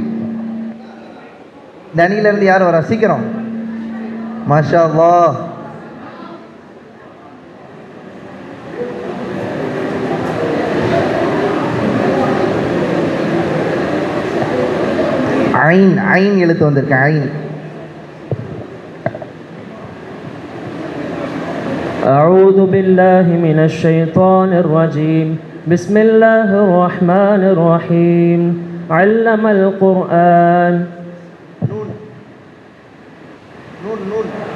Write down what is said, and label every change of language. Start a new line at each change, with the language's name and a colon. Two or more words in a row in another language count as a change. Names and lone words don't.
Tamil: இந்த அணியிலேருந்து யார் வரா? சீக்கிரம்.
Arabic: ما شاء الله.
Tamil: ஐன் ஐன் எழுத்து வந்திருக்கு. ஐன்.
Arabic: أعوذ بالله من الشيطان الرجيم. بسم الله الرحمن الرحيم. علم القرآن. نون نون نون